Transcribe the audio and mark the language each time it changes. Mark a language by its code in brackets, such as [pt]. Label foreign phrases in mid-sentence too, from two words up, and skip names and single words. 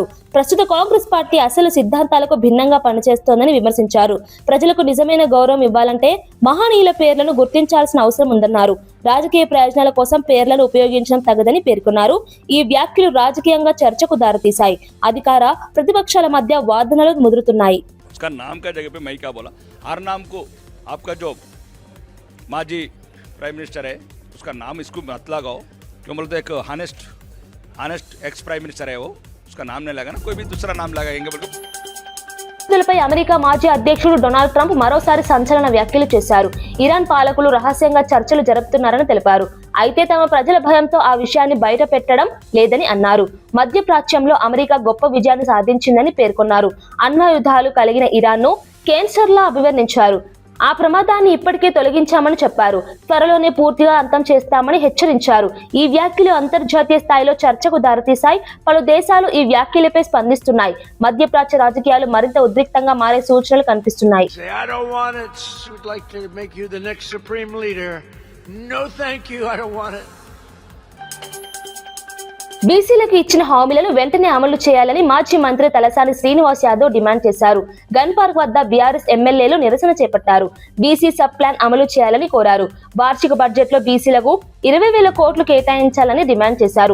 [te] ప్రస్తుత కాంగ్రెస్ పార్టీ అసలు సిద్ధాంతాలకు భిన్నంగా పనిచేస్తోందని విమర్శించారు. ప్రజలకు నిజమైన గౌరవం ఇవ్వాలంటే మహనీయుల పేర్లను గుర్తించాల్సిన అవసరం ఉందన్నారు. రాజకీయ ప్రయోజనాల కోసం పేర్లను ఉపయోగించడం తగదని పేర్కొన్నారు. ఈ వ్యాఖ్యలు రాజకీయంగా చర్చకు దారితీశాయి. అధికార ప్రతిపక్షాల మధ్య వాదనలు ముదురుతున్నాయి. [hi] माजी [en] prime minister [hi] है उसका नाम इसको मत लगाओ, क्यों बोलते एक [en] honest ex prime minister [hi] है वो, उसका नाम नहीं लगा ना, कोई भी दूसरा नाम लगाएंगे बोल [te] పరిస్థితులపై అమెరికా మాజీ అధ్యక్షుడు డొనాల్డ్ ట్రంప్ మరోసారి సంచలన వ్యాఖ్యలు చేశారు. ఇరాన్ పాలకులు రహస్యంగా చర్చలు జరుపుతున్నారని తెలిపారు. అయితే తమ ప్రజల భయంతో ఆ విషయాన్ని బయట పెట్టడం లేదని అన్నారు. మధ్యప్రాచ్యంలో అమెరికా గొప్ప విజయాన్ని సాధించిందని పేర్కొన్నారు. అణ్వాయుధాలు కలిగిన ఇరాన్ను కేన్సర్లా అభివర్ణించారు. ఆ ప్రమాదాన్ని ఇప్పటికే తొలగించామని చెప్పారు. త్వరలోనే పూర్తిగా అంతం చేస్తామని హెచ్చరించారు. ఈ వ్యాఖ్యలు అంతర్జాతీయ స్థాయిలో చర్చకు దారితీశాయి. పలు దేశాలు ఈ వ్యాఖ్యలపై స్పందిస్తున్నాయి. మధ్యప్రాచ్య రాజకీయాలు మరింత ఉద్రిక్తంగా మారే సూచనలు కనిపిస్తున్నాయి. [en] I don't want it. Would like to make you the next supreme leader. No, thank you. I don't want it. [te] బీసీలకు ఇచ్చిన హామీలను వెంటనే అమలు చేయాలని మాజీ మంత్రి తలసాని శ్రీనివాస్ యాదవ్ డిమాండ్ చేశారు. గన్ పార్క్ వద్ద బీఆర్ఎస్ ఎమ్మెల్యేలు నిరసన చేపట్టారు. బీసీ [en] sub plan [te] అమలు చేయాలని కోరారు. వార్షిక బడ్జెట్ లో బీసీలకు 20,000 కోట్లు కేటాయించాలని డిమాండ్ చేశారు.